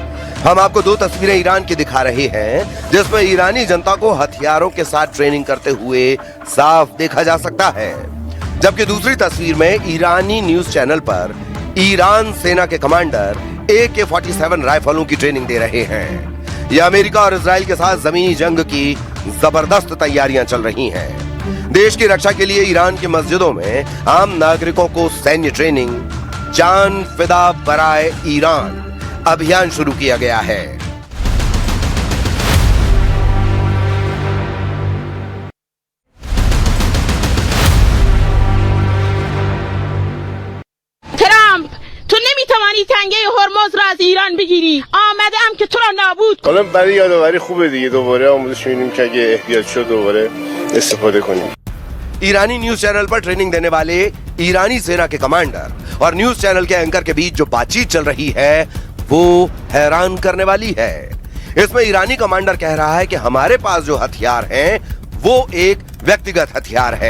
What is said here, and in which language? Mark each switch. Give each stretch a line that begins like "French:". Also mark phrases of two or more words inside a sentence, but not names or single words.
Hindi: हम आपको 2 तस्वीरें ईरान की दिखा रहे हैं जिसमें ईरानी जनता को हथियारों के साथ ट्रेनिंग करते हुए साफ देखा जा सकता है, जबकि दूसरी तस्वीर में ईरानी न्यूज चैनल पर ईरान सेना के कमांडर AK-47 राइफलों की ट्रेनिंग दे रहे हैं। यह अमेरिका और इजराइल के साथ जमीनी जंग की जबरदस्त तैयारियां चल रही हैं। देश की रक्षा के लिए ईरान की मस्जिदों में आम नागरिकों को सैन्य ट्रेनिंग,
Persian: جان فدا برای ایران
Hindi: अभियान शुरू किया गया है।
Persian: ترامپ تو نمیتوانی تنگه هرمز را از ایران بگیری. آمده ام که تو را نابود کنم. حالا برای یادآوری خوبه دیگه، دوباره آموزش می‌بینیم که اگه احتیاج شد دوباره استفاده کنیم।
Hindi: ईरानी न्यूज चैनल पर ट्रेनिंग देने वाले ईरानी सेना के कमांडर और न्यूज चैनल के एंकर के बीच जो बातचीत चल रही है वो हैरान करने वाली है। इसमें ईरानी कमांडर कह रहा है कि हमारे पास जो हथियार हैं वो एक व्यक्तिगत हथियार है।